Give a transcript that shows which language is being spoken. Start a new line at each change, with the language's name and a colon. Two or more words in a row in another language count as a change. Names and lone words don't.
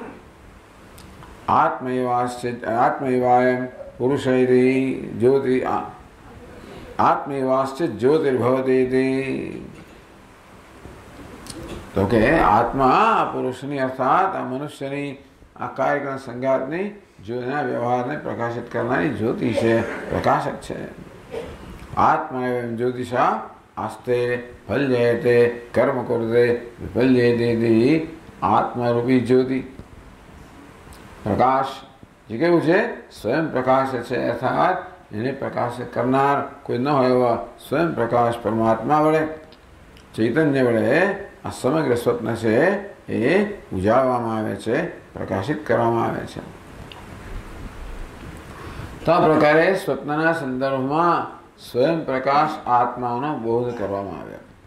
Sanskrit: आत्मैवायं पुरुषैति ज्योति आत्मैवास्य ज्योतिर्भवतीति।
Gujarati: તો કે આત્મા પુરુષની અર્થાત આ મનુષ્યની આ કાર્યક્રમ સંગાતની જોના વ્યવહાર ને પ્રકાશિત કરનારી જ્યોતિ છે, પ્રકાશક છે।
Sanskrit: आत्मा एवं ज्योतिषा आस्ते फल्येते कर्म कुरुते विफल्येते।
Gujarati: આત્મારૂપી જ્યોતિ પ્રકાશ જે કેવું છે સ્વયં પ્રકાશ હૈ અર્થાત એને પ્રકાશિત કરનાર કોઈ ન હોય એવા સ્વયં પ્રકાશ પરમાત્મા વડે ચૈતન્ય વડે આ સમગ્ર સ્વપ્ન છે એ ઉજાળવામાં આવે છે, પ્રકાશિત કરવામાં આવે છે. તો આ પ્રકારે સ્વપ્નના સંદર્ભમાં સ્વયં પ્રકાશ આત્માનો બોધ કરવામાં આવ્યો.